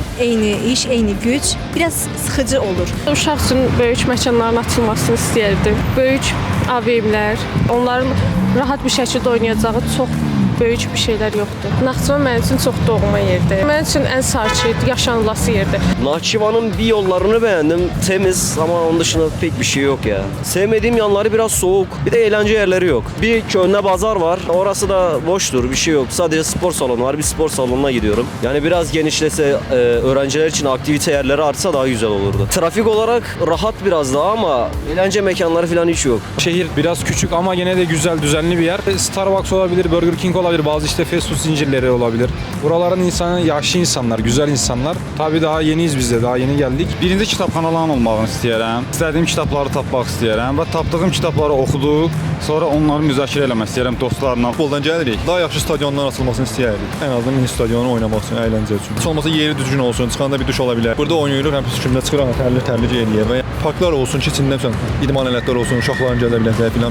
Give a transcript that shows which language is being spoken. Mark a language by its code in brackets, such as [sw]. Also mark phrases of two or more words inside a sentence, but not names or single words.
[az] Eyni iş, eyni güc, biraz sıxıcı olur. Uşaq üçün böyük məkanların açılmasını istəyirdim. Böyük AVM-lər, onların rahat bir şəkildə oynayacağı çox böyük bir şeylər yoxdur. Naxçıvan mənim üçün çox doğma yerdir. Mənim üçün ən sakit, yaşanılası yerdir. [tr] Nahçıvan'ın bir yollarını beğendim. Temiz ama onun dışında pek bir şey yok ya. Sevmediğim yanları biraz soğuk. Bir de eğlence yerleri yok. Bir köyünde pazar var. Orası da boştur. Bir şey yok. Sadece spor salonu var. Bir spor salonuna gidiyorum. Yani biraz genişlese, öğrenciler için aktivite yerleri artsa daha güzel olurdu. Trafik olarak rahat biraz daha ama eğlence mekanları falan hiç yok. Şehir biraz küçük ama gene de güzel, düzenli bir yer. Starbucks olabilir, Burger King olabilir, bazı işte fast food zincirleri olabilir. Buraların insanı yaşlı insanlar, güzel insanlar. Tabii daha yeniyiz biz de, daha yeni geldik. [az] Birinci kitabxanaların olmağını istəyirəm. İstədiyim kitabları tapmaq istəyirəm və tapdığım kitabları oxuduq. Sonra onları müzakirə eləmək istəyirəm dostlarla. Futboldan gəlirik. Daha yaxşı stadionlar açılmasını istəyirik. Ən azından mini stadionu oynamaq üçün, əyləncə üçün. Heç olmasa yeri düzgün olsun, çıxanda bir duş ola bilər. Burada oynayırıq, həm pis kimdə çıxırıq, tərli eləyir və parklar olsun ki, içində idman alətləri olsun, uşaqların gələ biləcəyi filan.